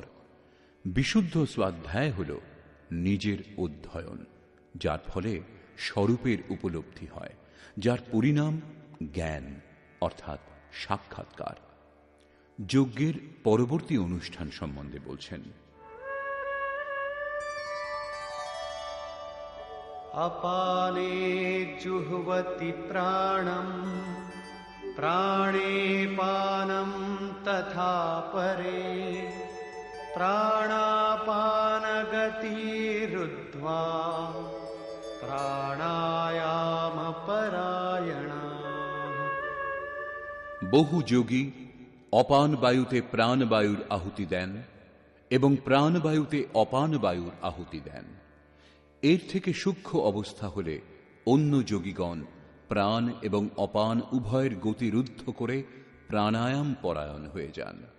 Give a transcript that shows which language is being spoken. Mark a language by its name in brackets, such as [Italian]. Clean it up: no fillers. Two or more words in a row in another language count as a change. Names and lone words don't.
[Bangla] বিশুদ্ধ স্বাধ্যায় হল নিজের অধ্যয়ন, যার ফলে স্বরূপের উপলব্ধি হয়, যার পরিণাম জ্ঞান অর্থাৎ সাক্ষাৎকার। যজ্ঞের পরবর্তী অনুষ্ঠান সম্বন্ধে বলছেন, [Sanskrit] अपाने जुह्वति प्राणं प्राणे पानं तथा परे प्राणापानगतिरुद्ध्वा प्राणायामपरायणाः। [Bangla] বহু যোগী অপান বায়ুতে প্রাণবায়ুর আহুতি দেন এবং প্রাণবায়ুতে অপান বায়ুর আহুতি দেন। এর থেকে সূক্ষ্ম অবস্থা হলে অন্য যোগীগণ প্রাণ এবং অপান উভয়ের গতিরুদ্ধ করে প্রাণায়াম পরায়ণ হয়ে যান।